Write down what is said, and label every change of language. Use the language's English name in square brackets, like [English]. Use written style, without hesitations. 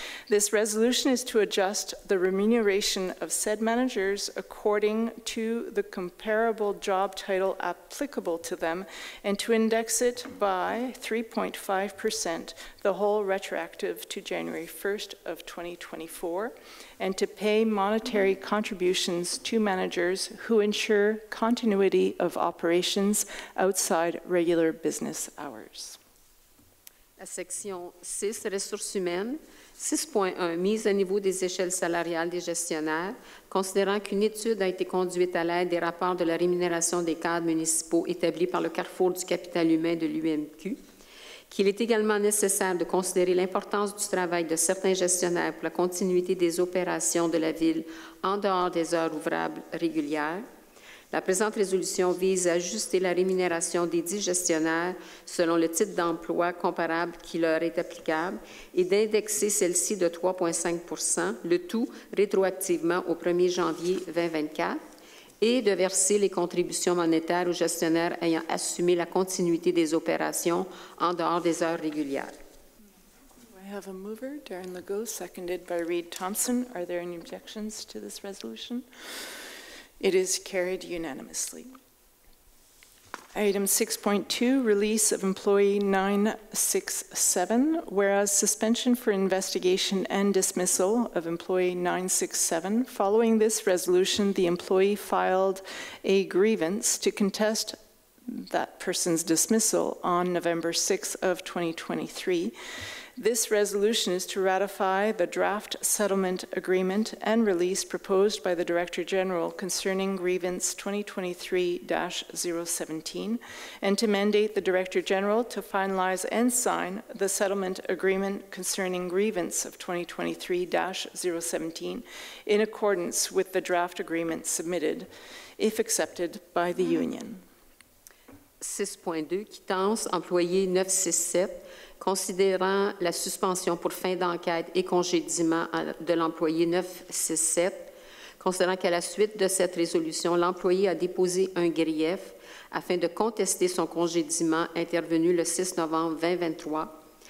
[English] this resolution is to adjust the remuneration of said managers according to the comparable job title applicable to them and to index it by 3.5%, the whole retroactive to January 1st of 2024, and to pay monetary contributions to managers who ensure continuity of operations outside regular business hours. [French] La section 6, ressources humaines. 6.1, mise à niveau des échelles salariales des gestionnaires, considérant qu'une étude a été conduite à l'aide des rapports de la rémunération des cadres municipaux établis par le Carrefour du capital humain de l'UMQ, qu'il est également nécessaire de considérer l'importance du travail de certains gestionnaires pour la continuité des opérations de la Ville en dehors des heures ouvrables régulières. La présente résolution vise à ajuster la rémunération des 10 gestionnaires selon le type d'emploi comparable qui leur est applicable et d'indexer celle-ci de 3,5 %, le tout rétroactivement au 1er janvier 2024, et de verser les contributions monétaires aux gestionnaires ayant assumé la continuité des opérations en dehors des heures régulières. [English] I have a mover, Darren Legault, seconded by Reed Thompson. Are there any objections to this resolution? It is carried unanimously. Item 6.2, release of employee 967, whereas suspension for investigation and dismissal of employee 967. Following this resolution, the employee filed a grievance to contest that person's dismissal on November 6th of 2023. This resolution is to ratify the draft settlement agreement and release proposed by the Director General concerning grievance 2023-017 and to mandate the Director General to finalize and sign the settlement agreement concerning grievance of 2023-017 in accordance with the draft agreement submitted, if accepted by the Union. [French] 6.2, quittance, employé 967, considérant la suspension pour fin d'enquête et congédiement de l'employé 967, considérant qu'à la suite de cette résolution, l'employé a déposé un grief afin de contester son congédiement intervenu le 6 novembre 2023.